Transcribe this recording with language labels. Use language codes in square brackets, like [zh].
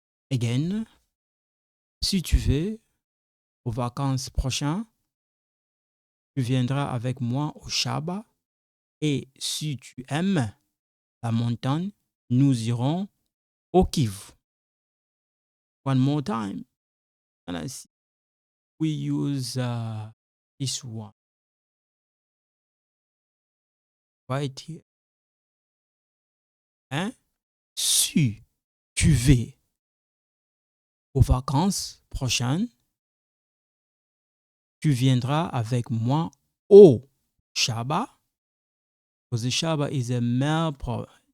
[fr] Again, si tu veux aux vacances prochaines, tu viendras avec moi au Shabbat. Et si tu aimes la montagne, nous irons au Kivu. [en] One more time. And I see we use this one right here. Hein? [fr] Si tu veux aux vacances prochaines, tu viendras avec moi au Shabbat. [en] Because the Shabbat is a male pronoun.